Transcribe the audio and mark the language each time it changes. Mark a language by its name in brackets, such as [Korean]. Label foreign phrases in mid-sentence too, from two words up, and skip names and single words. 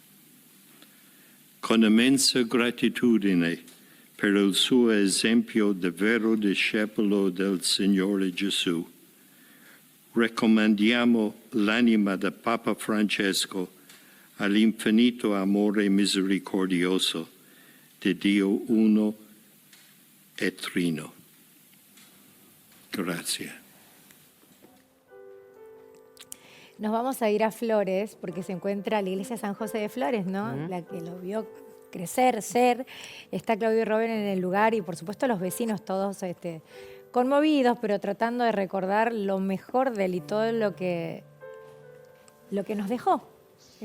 [Italian] Con immensa gratitudine per il suo esempio di vero discepolo del Signore Gesù, raccomandiamo l'anima del Papa Francesco all'infinito amore misericordioso de Dio uno e trino. [Spanish] Gracias. Nos vamos a ir a Flores porque se encuentra la iglesia San José de Flores, ¿no? La que lo vio crecer, ser. Está Claudio y Robin en el lugar y por supuesto los vecinos todos conmovidos, pero tratando de recordar lo mejor de él y todo lo que nos dejó.